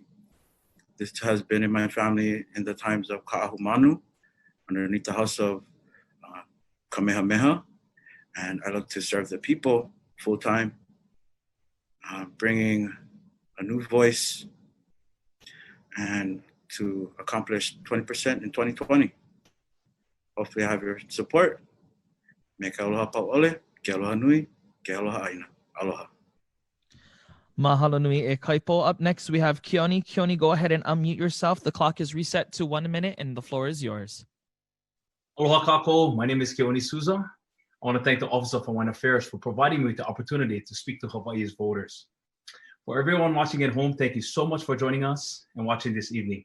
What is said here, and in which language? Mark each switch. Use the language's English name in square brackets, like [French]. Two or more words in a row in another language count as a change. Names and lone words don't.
[English] This has been in my family in the times of Ka'ahumanu, underneath the house of Kamehameha, and I look to serve the people full-time, bringing a new voice and to accomplish 20% in 2020. Hopefully I have your support. [Hawaiian] Me ke aloha pau'ole, ke aloha nui, ke aloha aina. Aloha. Mahalo nui e Kaipo. [English] Up next, we have Keoni. Keoni, go ahead and unmute yourself. The clock is reset to 1 minute and the floor is yours. [Hawaiian] Aloha kako. [English] My name is Keoni Souza. I want to thank the Office of Hawaiian Affairs for providing me with the opportunity to speak to Hawaii's voters. For everyone watching at home, thank you so much for joining us and watching this evening.